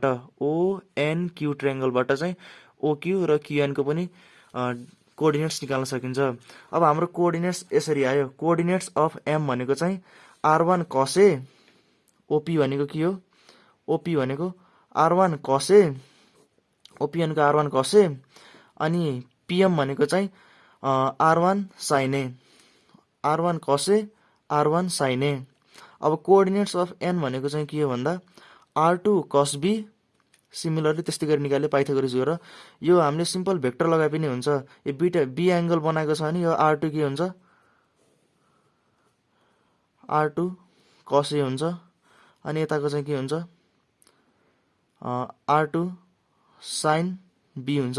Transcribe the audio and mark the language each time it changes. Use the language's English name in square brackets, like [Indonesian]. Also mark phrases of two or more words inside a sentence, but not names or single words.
[Nepali] ओएनक्यू ट्रायंगलबाट चाहिँ ओक्यू र क्युएनको पनि कोअर्डिनेट्स निकाल्न सकिन्छ। अब हाम्रो कोअर्डिनेट्स यसरी आयो। [English] coordinates of M [Nepali] भनेको चाहिँ R1 cos A, ओपी भनेको के हो, ओपी भनेको R1 cos A, ओपी भनेको R1 cos A, अनि पिएम भनेको चाहिँ R1 sin A, R1 cos A, R1 sin A। अब [English] coordinates of N [Nepali] भनेको चाहिँ के हो भन्दा R2 cos B, सिमिलरली त्यस्तै गरी निकाल्यो पाइथागोरस गरेर। यो हामीले [English] simple vector [Nepali] लगाए पनि हुन्छ। यो [English] B angle [Nepali] बनाएको छ भने यो R2 के हुन्छ, R2 cos A हुन्छ, अनि यताको चाहिँ के हुन्छ, R2 sin B हुन्छ।